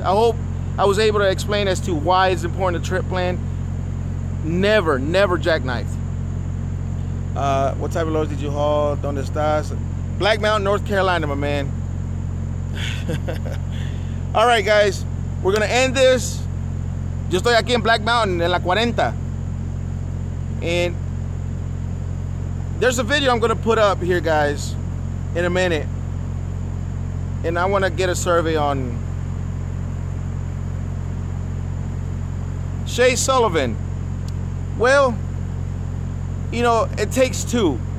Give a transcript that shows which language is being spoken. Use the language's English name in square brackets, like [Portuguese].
[English] I hope I was able to explain as to why it's important to trip plan. Never jackknife. What type of loads did you haul? [Spanish] Donde estás? [English] Black Mountain, North Carolina, my man. All right, guys, we're gonna end this. [Spanish] Yo estoy aquí en Black Mountain, en la 40. [English] And there's a video I'm gonna put up here, guys, in a minute. And I wanna get a survey on Shay Sullivan. Well, you know, it takes two.